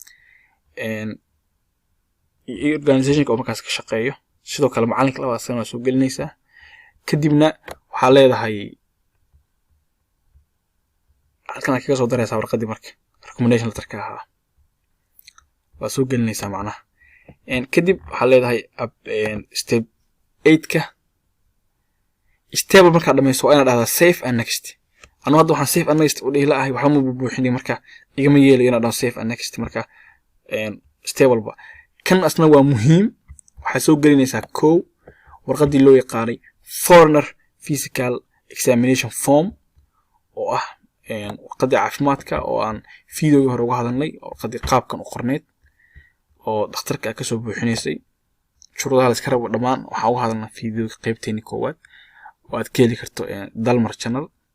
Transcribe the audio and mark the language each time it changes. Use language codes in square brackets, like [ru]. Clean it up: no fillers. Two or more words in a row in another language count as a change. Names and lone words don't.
[so] iyo organizationka oo markaas ka shaqeeyo sidoo kale macalinka labaad sano soo gelinaysaa kadibna waxa leedahay halkan kaga soo daraysaa warqadii marka [en] recommendation letterka [so] ahaa waa soo gelinaysaa macnaha kadib waxa leedahay step 8 ka step marka dhamayso waa inaad dhahdaa [en] save and next [so] anu hadda waxaan [en] save and next [so] u dhihi laahay waxa ma buuxinay marka igama yeelayo inaad dhahdo [en] save and next [so] marka step walba kan asna waa muhiim waxa soo gelinaysaa warqadii loo yaqaanay [en] foreigner physical examination form [so] oo ah warqadii caafimaadka oo aan videoga hore uga hadalnay warqadii qaabkan u qorneed oo dhakhtarka ka soo buuxinaysay shuruudaha la iska rabo dhamaan waxa uga hadalnaa videoga qaybteeni koowaad oo aad ka heli karto Dalmar channel